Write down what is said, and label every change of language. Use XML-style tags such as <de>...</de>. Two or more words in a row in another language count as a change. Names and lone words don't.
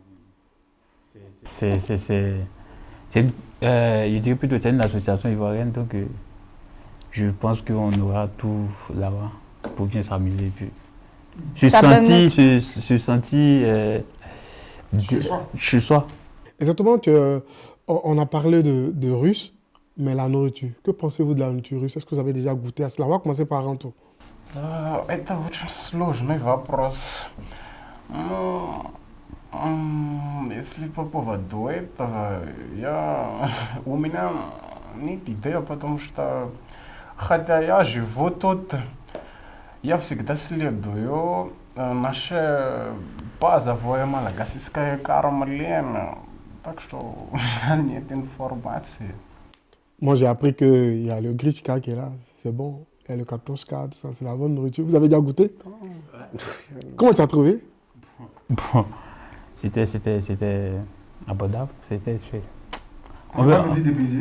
<fr>Je dirais plutôt que c'est une association ivoirienne, donc je pense qu'on aura tout là-bas pour bien s'amuser. Je suis senti chez soi. Exactement, on a parlé de russe, mais la nourriture. Que pensez-vous de la nourriture russe? Est-ce que vous avez déjà goûté à cela? On va commencer par Ranto.</fr> <ru>Это очень сложный вопрос. Если по поводу этого, у меня нет идеи, потому что, хотя я живу тут, я всегда следую наше базовое малагасийское кормление, так что у меня нет информации.</ru> <fr>Moi, j'ai appris qu'il y a le grichka qui est là, c'est bon. Il y a le katoshka, tout ça, c'est la bonne nourriture. Vous avez déjà goûté? Comment tu as trouvé? Bon, c'était abordable, c'était chouette. On va se dépaysé?</fr>